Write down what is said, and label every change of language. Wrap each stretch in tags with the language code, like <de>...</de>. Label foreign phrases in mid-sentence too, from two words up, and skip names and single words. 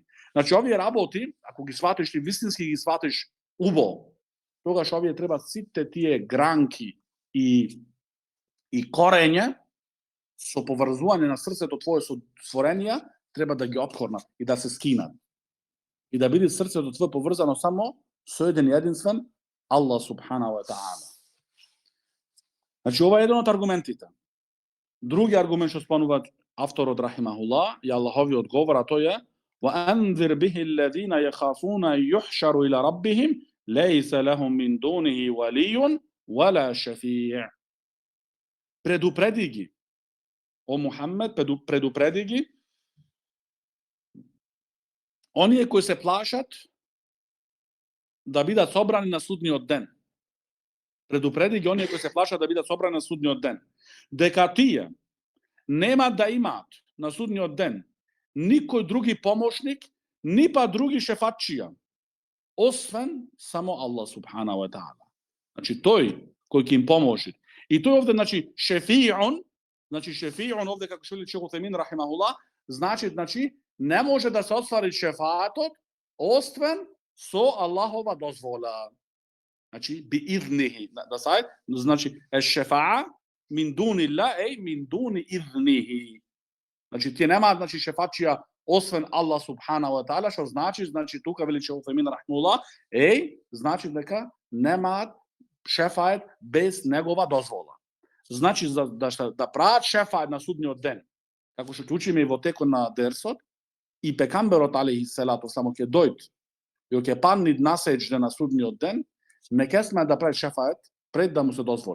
<mk>Значи овие работи, ако ги сватиш ти вистински ги сватиш убо, тогаш овие треба сите тие гранки и корење со поврзување на срцето твое со створенија треба да ги опкорнат и да се скинат. И да биде срцето твое поврзано само со еден единствен</mk> <ar>الله سبحانه وتعالى.</ar> <mk>Значи ова е еден од аргументите. Други аргумент што спомнуваат авторот рахимахуллах и Аллаховиот одговор, а тој е</mk> <ar>وَأَنذِرْ بِهِ الَّذِينَ يَخَافُونَ يُحْشَرُ إِلَى رَبِّهِمْ لَيْسَ لَهُم مِّن دُونِهِ وَلِيٌّ وَلَا شَفِيعٌ.</ar> <mk>Предупреди ги, о Мухамед, предупреди ги оние кои се плашат да бидат собрани на судниот ден. Предупреди ги оние кои се плашат да бидат собрани на судниот ден. Дека тие нема да имаат на судниот ден никој други помошник, ни па други шефатчија, освен само</mk> <ar>الله سبحانه وتعالى.</ar> <mk>Значи тој кој ќе им поможи. И тој овде значи шефиун овде како што вели Шейх Утајмин рахимахуллах, значи не може да се оствари шефаатот освен со Аллахова дозвола. Значи</mk> <ar>بإذنه,</ar> <mk>да сај, значи</mk> <ar>شفاعة من دون الله من دون إذنه.</ar> <mk>Значи тие немаат значи шефатчија освен</mk> <ar>الله سبحانه وتعالى,</ar> <mk>што значи тука вели Шейх Утајмин рахимахуллах, значи дека немаат шефаат без негова дозвола. Значи да прават шефаат на судниот ден, како што учиме и во текот на дерсот, и пекамберот алейхиселату само ќе дојде и ќе падне на сеџде на судниот ден, не ќе сме да прави шефаат пред да му се дозволи.</mk>